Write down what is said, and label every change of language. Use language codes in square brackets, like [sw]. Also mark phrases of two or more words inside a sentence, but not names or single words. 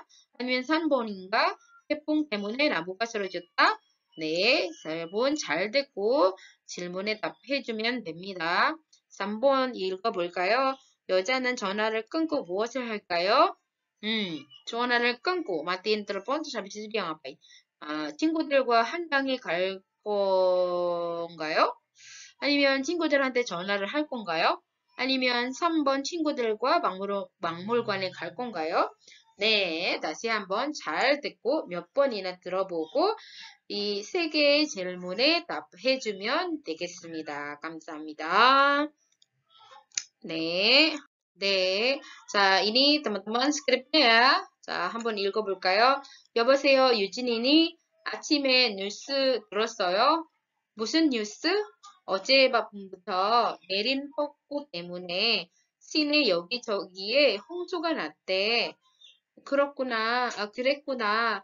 [ko] 아니면 3번인가? 태풍 때문에 나무가 쓰러졌다. 네, 여러분 잘 듣고 질문에 답해주면 됩니다. 3번 읽어볼까요? 여자는 전화를 끊고 무엇을 할까요? 전화를 끊고 [id] matiin telepon terus habis itu dia ngapain? [ko] 친구들과 한강에 갈 건가요? 아니면 친구들한테 전화를 할 건가요? 아니면 3번 친구들과 박물관에 갈 건가요? 네, 다시 한번 잘 듣고 몇 번이나 들어보고 이 세 개의 질문에 답해주면 되겠습니다. 감사합니다. 네, 네. 자, [id] ini teman-teman skripnya ya. [ko] 자, 한번 읽어볼까요? 여보세요, 유진이니? 아침에 뉴스 들었어요? 무슨 뉴스? 어젯밤부터 내린 폭우 때문에 시내 여기저기에 홍수가 났대. 그렇구나. 그랬구나.